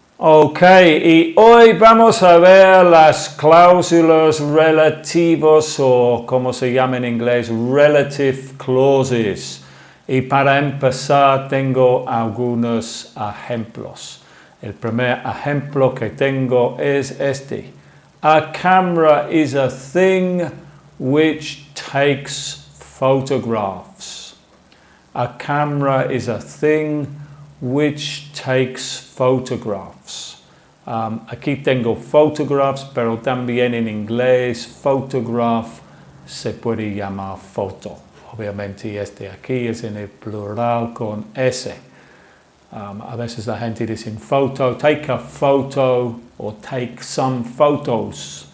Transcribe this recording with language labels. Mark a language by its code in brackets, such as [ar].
[es] Ok, y hoy vamos a ver las cláusulas relativas o como se llama en inglés, relative clauses. Y para empezar tengo algunos ejemplos. El primer ejemplo que tengo es este. [en] A camera is a thing which takes photographs. A camera is a thing which takes photographs. [es] Aquí tengo photographs, pero también en inglés photograph se puede llamar foto. Obviamente este aquí es en el plural con S. A veces la gente dice photo, [en] take a photo [es] o [en] take some photos.